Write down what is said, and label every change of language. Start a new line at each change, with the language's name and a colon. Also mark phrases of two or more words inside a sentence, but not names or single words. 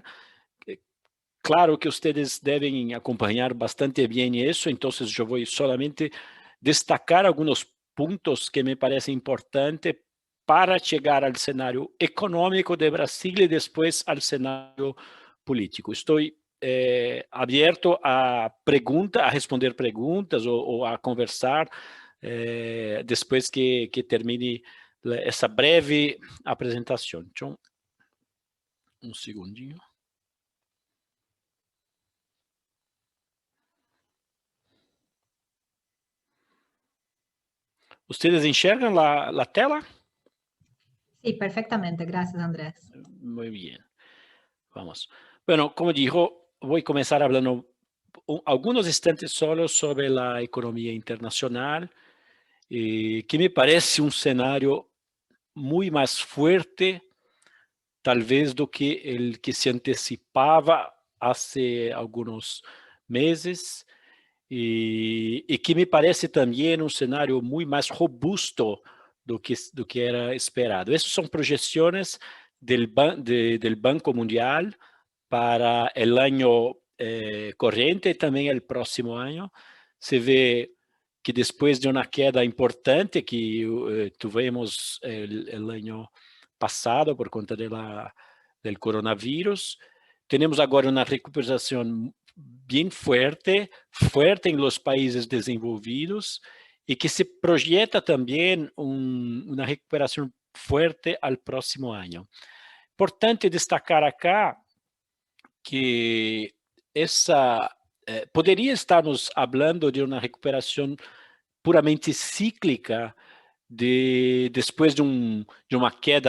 Portuguese: Claro que vocês devem acompanhar bastante bem isso, então eu vou solamente destacar alguns pontos que me parecem importantes para chegar ao cenário econômico de Brasil e depois ao cenário político. Estou aberto a responder perguntas ou a conversar depois que termine essa breve apresentação. Então, um segundinho.
Spanish: ¿Ustedes enxergan la tela? Sí, perfectamente. Gracias, Andrés. Muy bien. Vamos. Bueno, como dijo, voy a comenzar hablando algunos instantes solo sobre la economía internacional, que me parece un escenario muy más fuerte, tal vez,
Portuguese: do que
Spanish: el que se anticipaba hace algunos meses,
Portuguese: e que me parece também um cenário muito mais robusto do que era esperado. Essas são projeções do Banco Mundial para o ano corrente e também o próximo ano. Se vê que depois de uma queda importante que tivemos o ano passado por conta do coronavírus, temos agora uma recuperação bem fuerte em los países desenvolvidos e que se projeta também uma recuperação fuerte ao próximo ano. Importante destacar acá que poderia estarmos falando de uma recuperação puramente cíclica depois de uma queda